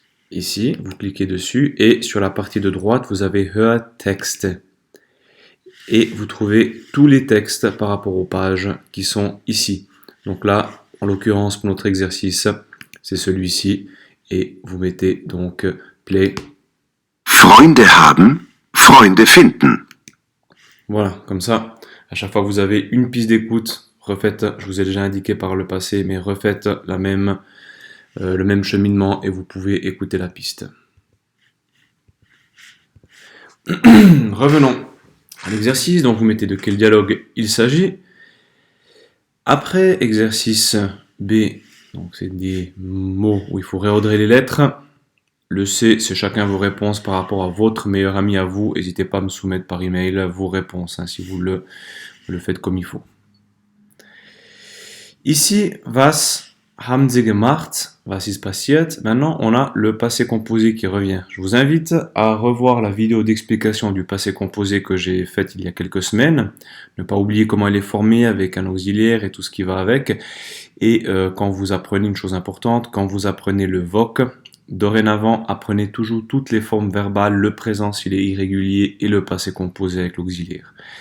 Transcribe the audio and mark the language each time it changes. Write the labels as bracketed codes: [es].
[fr] Ici, vous cliquez dessus et sur la partie de droite, vous avez Hörtexte. Et vous trouvez tous les textes par rapport aux pages qui sont ici. Donc là, en l'occurrence, pour notre exercice, c'est celui-ci. Et vous mettez donc play. [de] Freunde haben, Freunde finden. [fr] Voilà, comme ça, à chaque fois que vous avez une piste d'écoute, refaites, je vous ai déjà indiqué par le passé, mais refaites le même cheminement et vous pouvez écouter la piste. Revenons à l'exercice, donc vous mettez de quel dialogue il s'agit. Après exercice B, donc c'est des mots où il faut réordrer les lettres. Le C, c'est chacun vos réponses par rapport à votre meilleur ami à vous. N'hésitez pas à me soumettre par email vos réponses, si vous le faites comme il faut. Ici, [de] was haben Sie gemacht? Was ist passiert? [fr] Maintenant, on a le passé composé qui revient. Je vous invite à revoir la vidéo d'explication du passé composé que j'ai faite il y a quelques semaines. Ne pas oublier comment il est formé avec un auxiliaire et tout ce qui va avec. Et quand vous apprenez une chose importante, quand vous apprenez le voc, dorénavant, apprenez toujours toutes les formes verbales, le présent s'il est irrégulier et le passé composé avec l'auxiliaire.